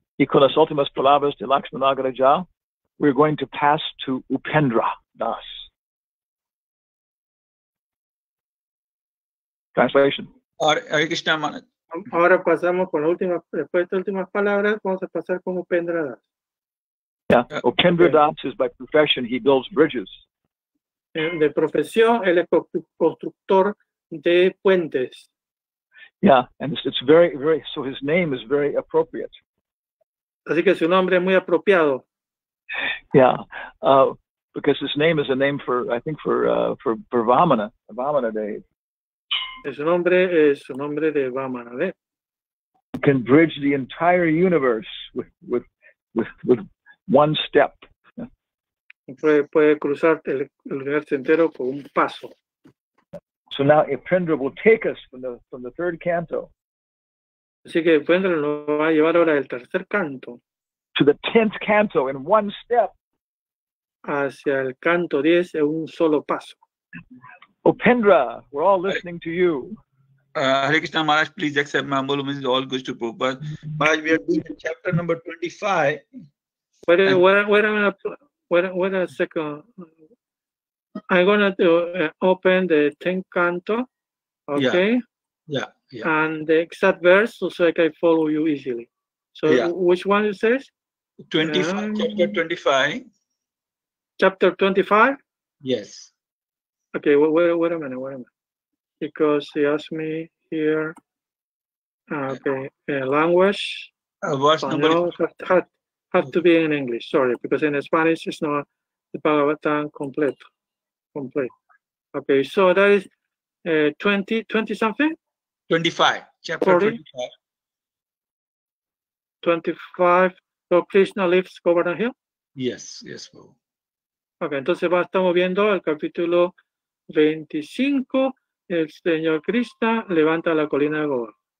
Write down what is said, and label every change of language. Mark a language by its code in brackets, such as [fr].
[es] Y con las últimas palabras de Lakshman Agraja, [en] we're going to pass to [es] Upendra Das. [en] Translation. Hare Krishna Maharaj. [es] Ahora pasamos con después de las últimas palabras, vamos a pasar con Upendra Das. [en] Yeah, Upendra Das is by profession, he builds bridges. [es] De profesión, él es constructor de puentes. [en] Yeah, and it's very, very, so his name is very appropriate. [es] Así que su nombre es muy apropiado. [en] Yeah, because his name is a name for, I think, for Vamana Dave. [es] Su nombre es su nombre de Vamana. [en] Can bridge the entire universe with one step. [es] Puede cruzar el universo entero con un paso. [en] So now Ipindra will take us from the third canto. [es] Así que Ipindra nos va a llevar ahora del tercer canto [en] to the 10th canto in one step. [es] Hacia el canto 10 en un solo paso. [en] Upendra, we're all listening to you. Hare Krishna Maharaj, please accept my humble homage. All goes to Prabhupada. Maharaj, we are doing chapter number 25. Wait a second. I'm going to open the 10th canto, okay? Yeah. And the exact verse so I can follow you easily. So which one it says? 25, chapter 25. Chapter 25? Yes. Okay, wait a minute. Because he asked me here, okay, language, Verse number have to be in English, sorry, because in Spanish it's not the Bhagavatam complete. Okay, so that is 20 something? 25, chapter 40? 25, so Krishna lives Govardhan Hill? Yes, Prabhu. [es] Okay, entonces estamos viendo el capítulo 25, el Señor Krishna levanta la colina de Govardhan.